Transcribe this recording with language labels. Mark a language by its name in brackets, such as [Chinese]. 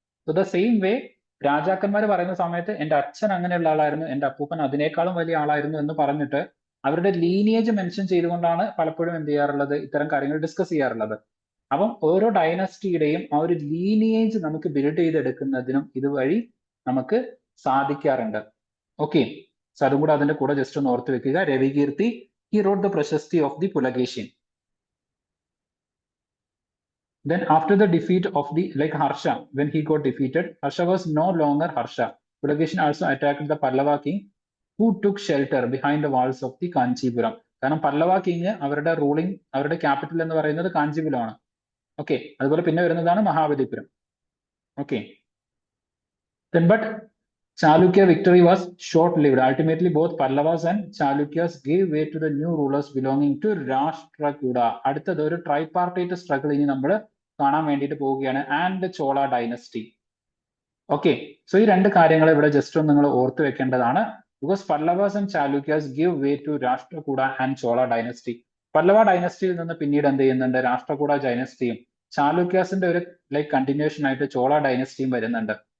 [Malayalam] So the same way രാജാക്കന്മാർ പറയുന്ന സമയത്ത് എന്റെ അച്ഛൻ അങ്ങനെയുള്ള ആളായിരുന്നു, എന്റെ അപ്പൂപ്പൻ അതിനേക്കാളും വലിയ ആളായിരുന്നു എന്ന് പറഞ്ഞിട്ട് അവരുടെ ലീനിയേജ് മെൻഷൻ ചെയ്തുകൊണ്ടാണ് പലപ്പോഴും എന്ത് ചെയ്യാറുള്ളത്, ഇത്തരം കാര്യങ്ങൾ ഡിസ്കസ് ചെയ്യാറുള്ളത്. അപ്പം ഓരോ ഡൈനസ്റ്റിയുടെയും ആ ഒരു ലീനിയേജ് നമുക്ക് ബിൽഡ് ചെയ്തെടുക്കുന്നതിനും ഇതുവഴി നമുക്ക് സാധിക്കാറുണ്ട്. ഓക്കെ, സോ അതും കൂടെ അതിന്റെ കൂടെ ജസ്റ്റ് ഒന്ന് ഓർത്ത് വെക്കുക. [English] Ravikirti, he wrote the prashasti of the Pulakeshin. Then after the defeat of the Harsha, when he got defeated, Harsha was no longer Harsha. Pulakeshin also attacked the Pallava king who took shelter behind the walls of the Kanchipuram. [Malayalam] കാരണം Pallava king അവരുടെ ruling, അവരുടെ capital എന്ന് പറയുന്നത് കാഞ്ചീപുരമാണ്. Okay, അതുപോലെ പിന്നെ വരുന്നതാണ് Mahabalipuram. [English] Okay, then but Chalukya victory was short-lived. Ultimately, both Pallavas and Chalukyas gave way to the new rulers belonging to Rashtrakuta. [Malayalam] അടുത്തത് ഒരു ട്രൈപാർട്ടൈറ്റ് സ്ട്രഗിൾ ഇനി നമ്മൾ കാണാൻ വേണ്ടിയിട്ട് പോവുകയാണ്, and Chola dynasty. Okay, so ഈ രണ്ട് കാര്യങ്ങൾ ഇവിടെ ജസ്റ്റ് ഒന്ന് നിങ്ങൾ ഓർത്ത് വെക്കേണ്ടതാണ്. [English] Because Pallavas and Chalukyas give way to Rashtrakuta and Chola dynasty. [Malayalam] Pallava ഡൈനസ്റ്റിയിൽ നിന്ന് പിന്നീട് എന്ത് ചെയ്യുന്നുണ്ട്, രാഷ്ട്രകൂട ഡൈനസ്റ്റിയും ചാലുക്യാസിന്റെ ഒരു കണ്ടിന്യൂഷൻ ആയിട്ട് ചോള ഡൈനസ്റ്റിയും വരുന്നുണ്ട്.